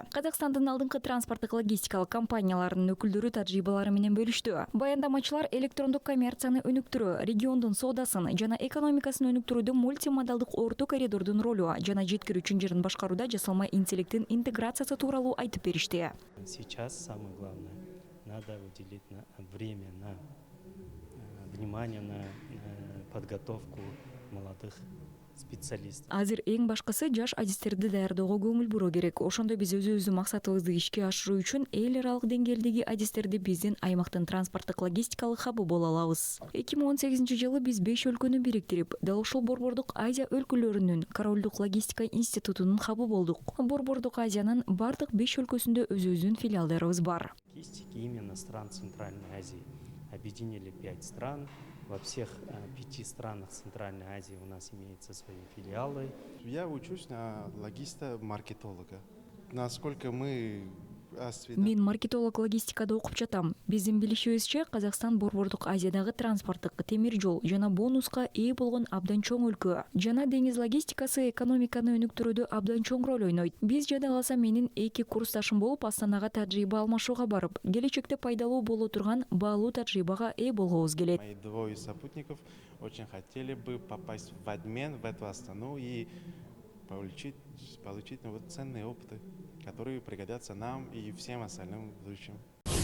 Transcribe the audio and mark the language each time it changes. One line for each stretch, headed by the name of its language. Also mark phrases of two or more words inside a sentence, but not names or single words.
Kyrgyz: Казакстандын алдыңкы транспорттук логистикалык компанияларынын өкүлдөрү тажрыйбалары менен бөлүштү. Баяндамачылар электрондук коммерцияны өнүктүрүү, региондун соодасын жана экономикасын өнүктүрүүдө мультимодалдык орто коридордун ролу жана жеткирүү чынжырын башкарууда жасалма интеллекттин интеграциясы тууралуу айтып беришти.
Russian: Сейчас самое главное, надо уделить время на внимание на подготовку молодых специалистов.
Kyrgyz: Азыр эң башкысы жаш адистерди даярдоого көңүл буруу керек. Ошондо биз өзүбүздүн максатыбызды ишке ашыруу үчүн эл аралык деңгээлдеги адистерди биздин аймактын транспорттук логистикалык хабы боло алабыз. 2018-жылы биз 5 өлкөнү бириктирип, дал ушул Борбордук Азия өлкөлөрүнүн Королдук логистика институтунун хабы болдук. Борбордук Азиянын бардык 5 өлкөсүндө өзүбүздүн филиалдарыбыз бар.
Russian: Логистики именно стран Центральной Азии. Объединили 5 стран. Во всех 5 странах Центральной Азии у нас имеются свои филиалы. Я учусь на логиста-маркетолога. Насколько мы
Kyrgyz: Мен маркетолог логистикада окуп жатам. Биздин билишибизче, Казакстан Борбордук Азиядагы транспорттук, темир жол жана бонуска ээ болгон абдан чоң өлкө. Жана деңиз логистикасы экономиканы өнүктүрүүдө абдан чоң роль ойнойт. Биз жада калса менин 2 курсташым болуп Астанага тажрыйба алмашууга барып, келечекте пайдалуу боло турган баалуу тажрыйбага ээ болгубуз келет.
Russian: Мои двое сопутников очень хотели бы попасть в обмен в эту Астану и получить ценные опыты, которые пригодятся нам и всем остальным в будущем.